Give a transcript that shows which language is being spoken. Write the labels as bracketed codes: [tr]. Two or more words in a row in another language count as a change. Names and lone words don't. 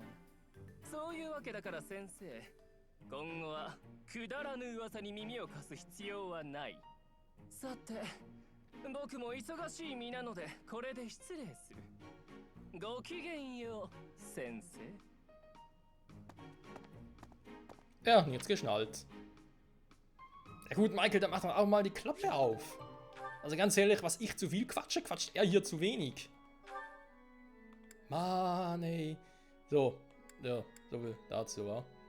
[ja] そういうわけだから先生、今後はくだらぬ噂に耳を貸す必要はない。さて、僕も忙しい身なのでこれで失礼する。ごきげんよう、先生。 [de] Ja, und jetzt geschnallt. Ja gut, Michael, dann macht doch auch mal die Klappe auf. Also ganz ehrlich, was ich zu viel quatsche, quatscht er hier zu wenig. Mann, ey. So, ja, so viel dazu, wa?